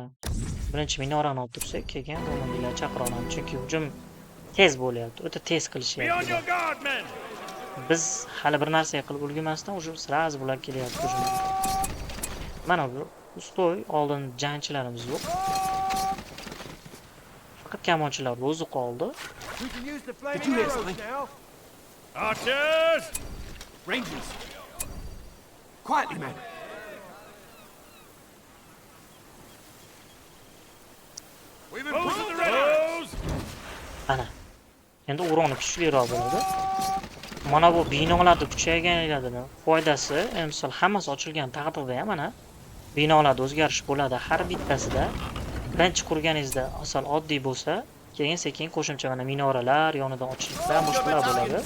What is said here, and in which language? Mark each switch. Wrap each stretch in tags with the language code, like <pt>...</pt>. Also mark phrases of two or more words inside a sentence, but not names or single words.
<uz>Birinchi minorani olib tursak, keyin bombardinlar chaqira olamiz, chunki hujum tez bo'lyapti, o'ta tez qilishyapti. Biz hali bir narsa qilib ulgurmasdan</uz> <ru>уже сраз</ru> <uz>bular kelyapti hujumga. Mana bu ustoy oldin jangchilarimiz yo'q. Faqat kamonchilar o'zi qoldi.</uz> <en>Archers! Rangers! Quietly, men. We've improved the Red.</en> <uz>Ana. Endi o'roni kuchliroq bo'ladi. Mana bu binolarda kuchayganligini foydasi, misol hammasi ochilgan taqdirda ham mana binolarda o'zgarish bo'ladi. Har bittasida birinchi qurganingizda asal oddiy bo'lsa, keyin sekin qo'shimcha mana minoralar, yonidan ochilishlar, boshqalar bo'ladi.</uz>